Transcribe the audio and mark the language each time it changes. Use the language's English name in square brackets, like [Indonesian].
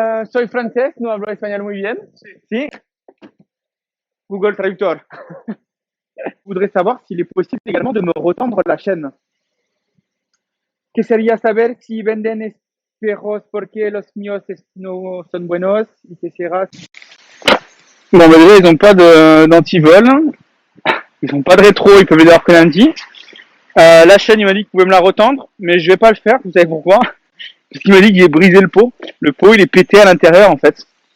[Spanish] Soy francés, no hablo español muy bien. Sí. Google Traductor. [French] Je voudrais savoir s'il est possible également de me retendre la chaîne. [Spanish] Quería saber si venden espejos porque los míos no son buenos y quisiera. [French] Bon, bah déjà, ils n'ont pas d'antivol. Ils n'ont pas de rétro, ils peuvent les avoir que lundi. La chaîne, il m'a dit qu'il pouvait me la retendre, mais je vais pas le faire, vous savez pourquoi? Parce qu'il m'a dit qu'il est brisé le pot. Le pot, il est pété à l'intérieur, en fait.